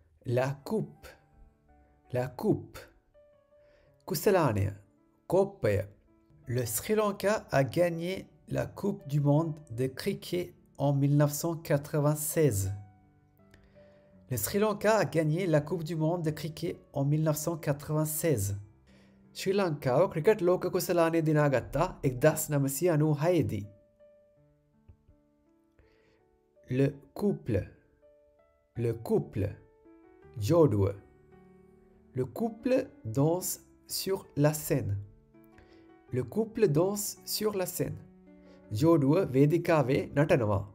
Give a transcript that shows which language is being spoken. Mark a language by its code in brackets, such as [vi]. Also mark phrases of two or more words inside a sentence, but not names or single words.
[fr] La coupe. La coupe. Kusalania. [si] Kopaya. [fr] Le Sri Lanka a gagné la Coupe du monde de cricket en 1996. Le Sri Lanka a gagné la Coupe du monde de cricket en 1996. [si] Sri Lanka cricket ලෝක කුසලානය දිනාගත්තා 1996 දී. [fr] Le couple. Le couple. Jodoua. Le couple danse sur la scène. Le couple danse sur la scène. [si] ජෝඩුව වේදිකාවේ නටනවා.